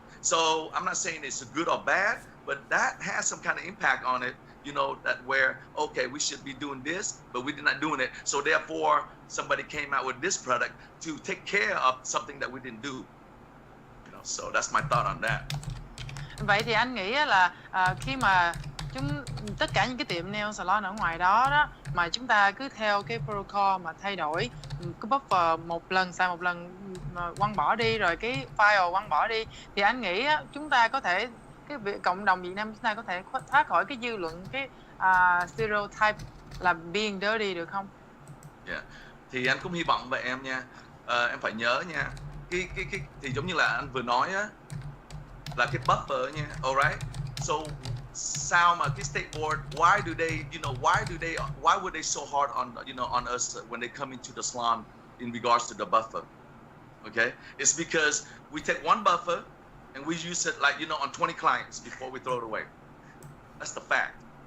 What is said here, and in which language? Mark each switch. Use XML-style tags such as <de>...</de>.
<en>So I'm not saying it's good or bad, but that has some kind of impact on it, that where, okay, we should be doing this, but we're not doing it. So therefore, somebody came out with this product to take care of something that we didn't do. So that's my thought on that.</en> <vi>Vậy thì anh nghĩ là khi mà tất cả những cái tiệm nail salon ở ngoài đó mà chúng ta cứ theo cái protocol mà thay đổi cái buffer một lần, xài một lần quăng bỏ đi, rồi cái file quăng bỏ đi, thì anh nghĩ chúng ta có thể, cộng đồng Việt Nam chúng ta có thể thoát khỏi cái dư luận, cái stereotype là</vi> <en>being dirty,</en> <vi>được không?</vi> <en>Yeah.</en> <vi>Thì anh cũng hy vọng vậy em nha. Em phải nhớ nha, cái thì giống như là anh vừa nói á, là cái buffer nha.</vi> <en>Alright. So</en> <vi>sao mà cái</vi> <en>state board, why would they so hard on on us when they come into the salon in regards to the buffer? Okay, it's because we take one buffer and we use it, like, on 20 clients before we throw it away. That's the fact.</en>